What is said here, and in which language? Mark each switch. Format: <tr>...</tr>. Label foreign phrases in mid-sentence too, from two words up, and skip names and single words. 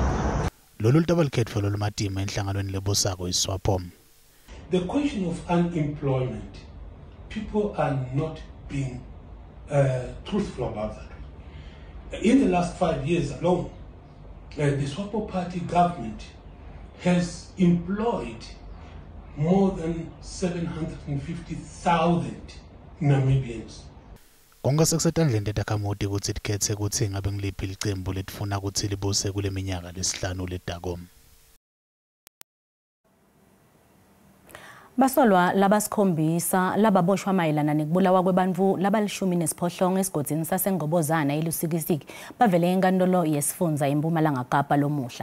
<en>The question of unemployment, people are not being truthful about that. In the last 5 years alone, the SWAPO party government has employed more than 750,000 Namibians.</en> <ss>Konga sekusetandleni tetakamuti kutsi tikhetse kutsi ngabe ngiliphi licembu letifuna kutsi libuse kule minyaka lesihlanu letako. Basolwa labasikhombisa lababoshwa mayelana nekubulawa kwebantfu labalishumi-nesiphohlongo esigodini saseNgobozana eLusikisiki bavele enkantolo yesifundza eMpumalanga Kapa lomuhla.</ss>